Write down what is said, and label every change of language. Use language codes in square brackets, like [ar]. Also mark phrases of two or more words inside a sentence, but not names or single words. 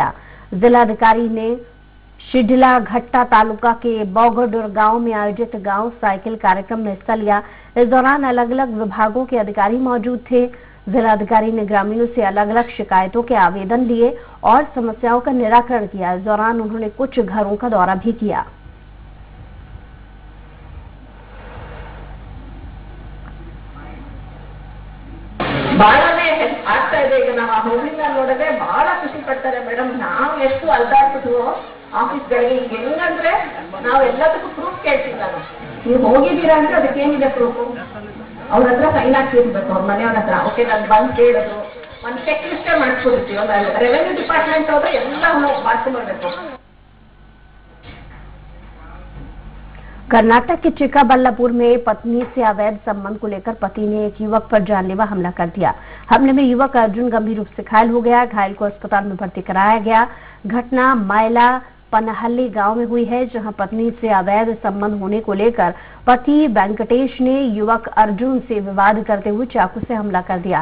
[hi] जिलाधिकारी ने शिडला घट्टा तालुका के बौगडुर गांव में आयोजित गांव साइकिल कार्यक्रम में हिस्सा लिया। इस दौरान अलग अलग विभागों के अधिकारी मौजूद थे। जिलाधिकारी ने ग्रामीणों से अलग अलग शिकायतों के आवेदन लिए और समस्याओं का निराकरण किया। इस दौरान उन्होंने कुछ घरों का दौरा भी किया। [kn] ಬಹಳನೇ ಆಗ್ತಾ ಇದೆ. ಈಗ ನಾವು ಆ ಹೋಗ್ಲಿಂದ ನೋಡಿದ್ರೆ ಬಹಳ ಖುಷಿ ಪಡ್ತಾರೆ ಮೇಡಮ್. ನಾವು ಎಷ್ಟು ಅಲ್ದಾಡ್ತಿದ್ವು ಆಫೀಸ್ಗಳಿಗೆ. ಈಗ ಹೆಂಗಂದ್ರೆ ನಾವು ಎಲ್ಲದಕ್ಕೂ ಪ್ರೂಫ್ ಕೇಳ್ತೀವಿ. ನಾನು ನೀವು ಹೋಗಿದ್ದೀರಾ ಅಂದ್ರೆ ಅದಕ್ಕೇನಿದೆ ಪ್ರೂಫ್? ಅವ್ರ ಹತ್ರ ಸೈನ್ ಹಾಕಿರ್ಬೇಕು, ಅವ್ರ ಮನೆಯವ್ರ ಹತ್ರ. ಓಕೆ, ನಾನು ಬಂದು ಕೇಳೋದು, ಒಂದು [en] check list [kn] ಮಾಡಿಸ್ಕೊಡ್ತೀವಿ. ಒಂದು [en] revenue department [kn] ಹೋದ್ರೆ ಎಲ್ಲ ಮಾಡ್ಕೊಂಡ್ಬರ್ಬೇಕು. [hi] कर्नाटक के चिक्काबल्लापुर में पत्नी से अवैध संबंध को लेकर पति ने एक युवक पर जानलेवा हमला कर दिया। हमले में युवक अर्जुन गंभीर रूप से घायल हो गया। घायल को अस्पताल में भर्ती कराया गया। घटना मायला पनहल्ली गांव में हुई है, जहां पत्नी से अवैध संबंध होने को लेकर पति वेंकटेश ने युवक अर्जुन से विवाद करते हुए चाकू से हमला कर दिया।